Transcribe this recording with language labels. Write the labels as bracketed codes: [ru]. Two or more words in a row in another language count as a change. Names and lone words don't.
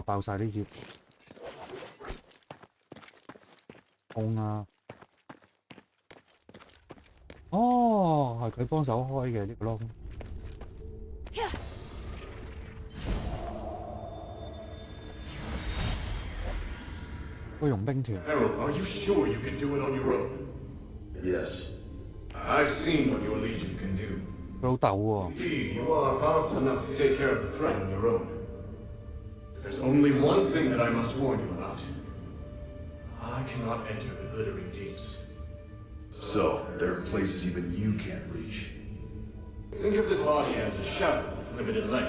[yue] 爆晒呢啲窿啊！哦，係佢幫手開嘅呢個窿。個傭兵團。 [en] Harold, are you sure you can do it on your own? Yes. I've seen what your Legion can do. [yue] 佢老豆喎。 [en] Indeed, you are powerful enough to take care of the threat on your own. There's only one thing that I must warn you about. I cannot enter the glittering deeps. So, there are places even you can't reach. Think of this body as a shadow with limited length.